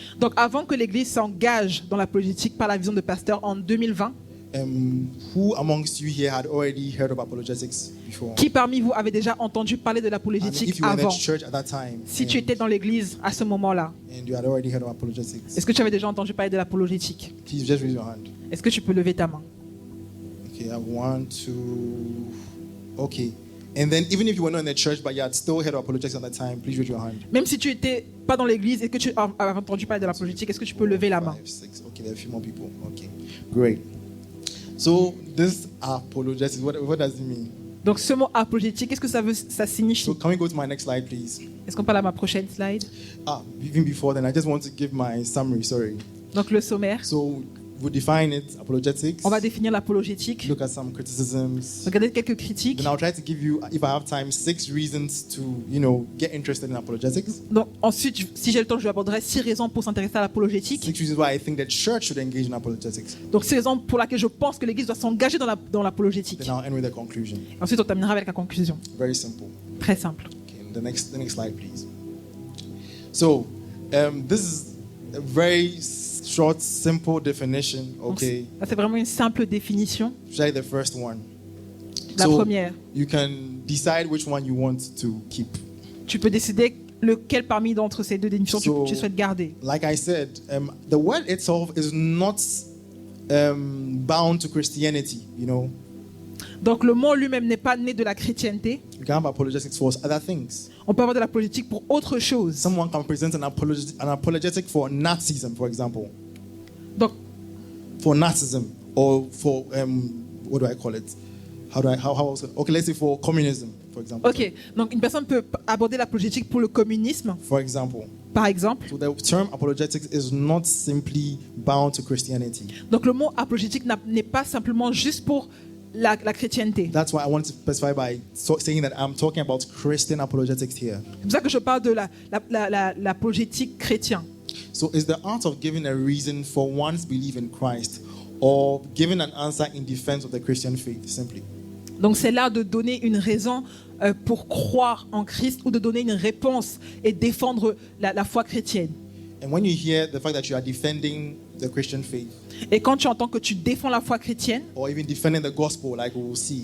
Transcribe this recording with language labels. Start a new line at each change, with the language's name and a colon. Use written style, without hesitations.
French: Donc avant que l'Église s'engage dans l'apologétique par la vision de pasteur en 2020,
English: Who amongst you here had already heard of apologetics before?
French: qui parmi vous avait déjà entendu parler de
English: And
French: l'apologétique
English: if you were in
French: avant?
English: the church at that time,
French: Si tu étais dans l'Église à ce moment-là,
English: and you had already heard of apologetics, est-ce que tu avais déjà entendu parler de l'apologétique? please just raise your hand.
French: Est-ce que tu peux lever ta main?
English: Okay, I have 1, 2. Okay. And then even if you were not in the church but you had still heard of apologetics at that time, please raise your hand.
French: Même si tu n'étais pas dans l'Église et que tu as entendu parler de l'apologétique, est-ce que tu peux lever la main?
English: 5, 6. Okay, there are a few more people. Okay, great. So this apologetics, what does it mean?
French: Donc ce mot apologétique, qu'est-ce que ça signifie?
English: So can we go to my next slide, please?
French: Est-ce qu'on parle à ma prochaine slide?
English: Even before then, I just want to give my summary. Sorry.
French: Donc le sommaire.
English: So we define it, apologetics.
French: On va définir l'apologétique.
English: Look at some criticisms.
French: Regardez quelques critiques.
English: Then I'll try to give you, if I have time, 6 reasons to, get interested in apologetics.
French: Donc ensuite, si j'ai le temps, je aborderai 6 raisons pour s'intéresser à l'apologétique.
English: 6 reasons why I think that church should engage in apologetics.
French: Donc 6 raisons pour lesquelles je pense que l'Église doit s'engager dans l'apologétique.
English: Then I'll end with a conclusion.
French: Ensuite, on terminera avec la conclusion.
English: Very simple.
French: Très simple.
English: Okay, the next slide, please. So, this is a very short, simple definition.
French: Donc,
English: Okay,
French: ça, c'est vraiment une simple définition.
English: try the first one.
French: La
English: So,
French: première,
English: you can decide which one you want to keep.
French: tu peux décider lequel parmi d'entre ces deux définitions
English: So-
French: tu souhaites garder.
English: Like I said, the word itself is not bound to Christianity.
French: Donc le mot lui-même n'est pas né de la chrétienté.
English: You can have apologetics for other things.
French: On peut avoir de la politique pour autre chose.
English: Someone can present an apologetic for Nazism, for example,
French: Donc,
English: for Nazism, or for what do I call it? How else? Okay, let's say for communism, for example.
French: ok. Donc une personne peut aborder l'apologétique pour le communisme,
English: For example,
French: par exemple.
English: so the term apologetics is not simply bound to Christianity.
French: Donc le mot apologétique n'est pas simplement juste pour la chrétienté.
English: That's why I want to specify by saying that I'm talking about Christian apologetics here.
French: C'est pour ça que je parle de l'apologétique chrétien.
English: So it's the art of giving a reason for one's belief in Christ, or giving an answer in defense of the Christian faith, simply.
French: Donc c'est l'art de donner une raison pour croire en Christ ou de donner une réponse et défendre la foi chrétienne.
English: And when you hear the fact that you are defending the Christian faith,
French: Et quand tu entends que tu défends la foi chrétienne,
English: or even defending the gospel, like we will see,